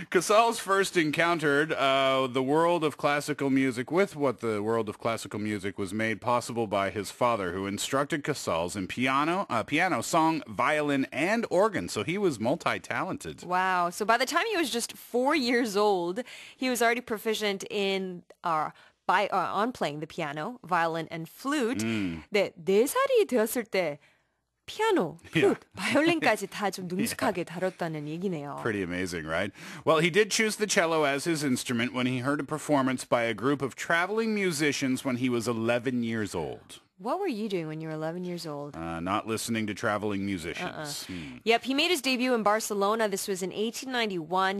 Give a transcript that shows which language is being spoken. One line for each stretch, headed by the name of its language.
English: Casals first encountered the world of classical music with what the world of classical music was made possible by his father, who instructed Casals in piano, song, violin, and organ. So he was multi-talented. Wow. So by the time he was just 4 years old, he was already proficient in on playing the piano, violin, and flute.
Korean: 네, 4살이 되었을 때 피아노, 플룻, 바이올린까지 다 좀 능숙하게 다뤘다는 얘기네요.
English: Pretty amazing, right? Well, he did choose the cello as his instrument when he heard a performance by a group of traveling musicians when he was 11 years old. What were you doing when you were 11 years old? Not listening to traveling musicians. Yep, he made his debut in Barcelona. This was in 1891.